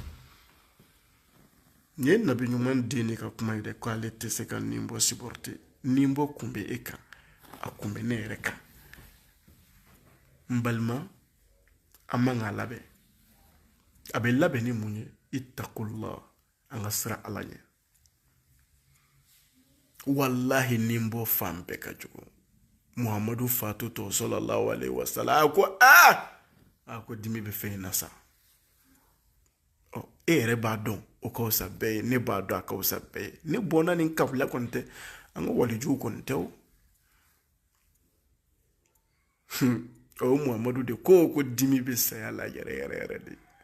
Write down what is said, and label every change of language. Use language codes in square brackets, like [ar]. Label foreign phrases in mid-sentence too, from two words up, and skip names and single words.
[bm] nin ye nabi ɲuman den de ka kuma ye dɛ ko ale tɛ se ka nin bɔ supporter nin bɔ kun bɛ e kan a kun bɛ ne yɛrɛ kan n balima an man k'a labɛn a bɛ labɛn ni mun ye ittaqullah an ka sira ala ɲɛ wallahi ni n bɔ fan bɛɛ ka jugu muhamadu fatutɔ [ar] صلى الله عليه وسلم [bm] a ko dimi bɛ fɛn in na sa e yɛrɛ b'a dɔn o ka fisa bɛɛ ye ne b'a dɔn a ka fisa bɛɛ ye ne bɔnna nin kabila kɔni tɛ an ka walijuw kɔni tɛ o muhamadu de ko dimi bɛ saya la yɛrɛ yɛrɛ yɛrɛ de